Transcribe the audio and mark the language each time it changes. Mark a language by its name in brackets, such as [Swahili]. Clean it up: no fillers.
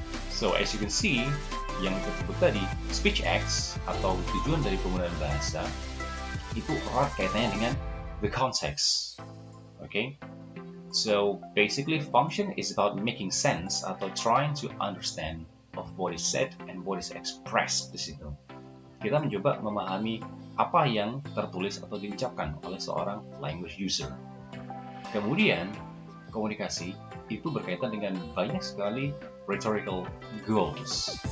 [English] So as you can see, [Indonesian] yang kita sebut tadi, speech acts atau tujuan dari penggunaan bahasa itu erat kaitannya dengan [English] the context. Okay? So basically function is about making sense atau trying to understand of what is said and what is expressed [Indonesian] di situ. Kita mencoba memahami apa yang tertulis atau diucapkan oleh seorang language user. Kemudian komunikasi itu berkaitan dengan banyak sekali rhetorical goals.